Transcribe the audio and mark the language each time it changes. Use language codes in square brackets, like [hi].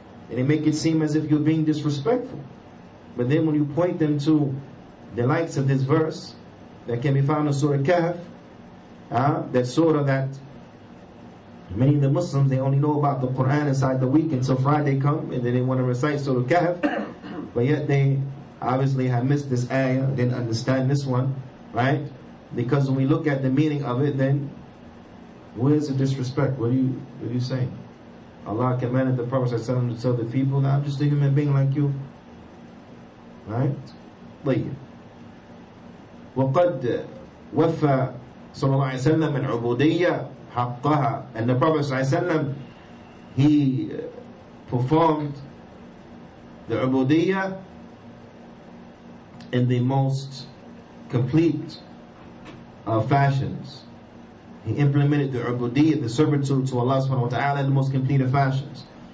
[en] And they make it seem as if you're being disrespectful. But then when you point them to the likes of this verse that can be found in Surah Kahf, that surah that many of the Muslims, they only know about the Qur'an inside the week until Friday come, and then they want to recite Surah Kahf, but yet they obviously have missed this ayah, didn't understand this one, right? Because when we look at the meaning of it, then where's the disrespect? What are you saying? Allah commanded the Prophet ﷺ to tell the people that I'm just a human being like you, right? [ar] طيب. وقد وفى صلى الله عليه وسلم العبودية حقها. [en] And the Prophet ﷺ, he performed the ubudiyya in the most complete fashions. He implemented the ubudiyya, the servitude to Allah subhanahu wa ta'ala, in the most complete of fashions.